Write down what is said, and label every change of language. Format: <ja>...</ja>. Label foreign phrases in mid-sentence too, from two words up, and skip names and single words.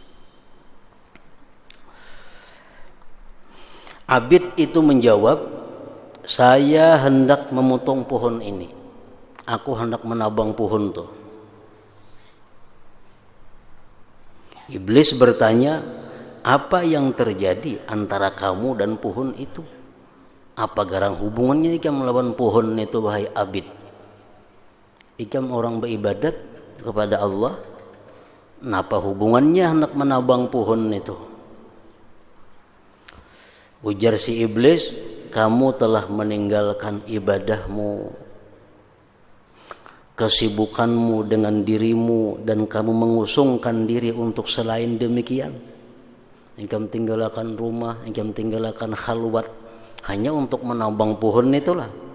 <id>Abid itu menjawab, "Saya hendak memotong pohon ini. Aku hendak menabang pohon tuh." Iblis bertanya, "Apa yang terjadi antara kamu dan pohon itu?</id> <bjn>Apa garang hubungannya ikam melawan pohon itu, wahai abid? Ikam orang beribadat kepada Allah, kenapa hubungannya hendak menabang pohon itu?"</bjn> <id>Ujar si iblis, "Kamu telah meninggalkan ibadahmu, kesibukanmu dengan dirimu, dan kamu mengusungkan diri untuk selain demikian. Engkau tinggalkan rumah, engkau tinggalkan khalwat hanya untuk menabang pohon itulah."</id>